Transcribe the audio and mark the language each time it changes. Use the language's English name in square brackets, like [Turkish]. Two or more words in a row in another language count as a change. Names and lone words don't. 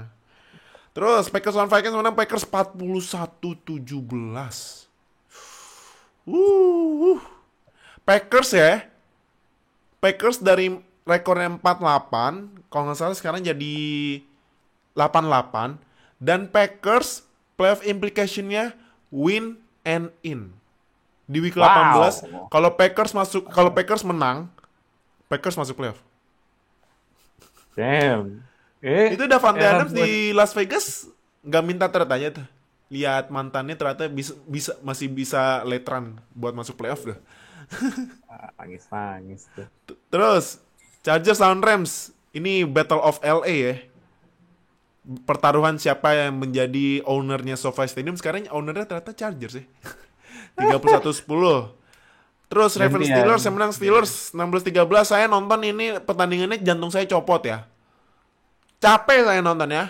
[Indonesian] Terus Packers lawan Vikings menang Packers 41-17. Packers dari rekornya 48, kalau nggak salah sekarang jadi 88, dan Packers [English] playoff implication- [Indonesian] nya [English] win and in. [Indonesian] Di week 18, kalau Packers menang, Packers masuk playoff. [English] Damn. [Indonesian] Itu Davante Adams di Las Vegas nggak minta trade aja tuh. Lihat mantannya ternyata masih bisa [English] late run [Indonesian] buat masuk playoff dah. Nangis tuh. Terus Chargers lawan Rams. Ini Battle of LA ya. Pertaruhan siapa yang menjadi ownernya SoFi Stadium. Sekarang ownernya ternyata Chargers ya. 31-10. Terus Ravens Steelers yang menang Steelers 16-13. Saya nonton ini pertandingannya jantung saya copot ya. Capek saya nonton ya.